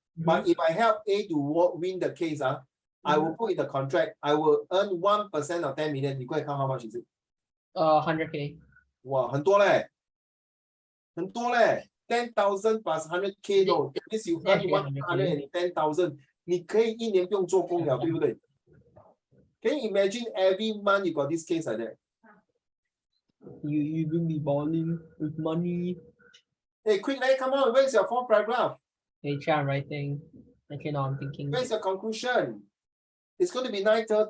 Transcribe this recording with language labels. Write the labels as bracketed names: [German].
[English] But if I help A to win the case, I will put in the contract, I will earn 1% of 10 million. You go and count how much is it? 100K. Wow, [Chinese] 很多嘞. [English] 10,000 plus 100K no, that means you earn 110,000. [Chinese] 你可以一年不用做工了，对不对? [English] Can you imagine every month you got this case like that? You will be balling with money. Hey, quick, come on, where's your fourth paragraph? Hey, I'm writing. Okay, now I'm thinking. Where's your conclusion? It's going to be 9:30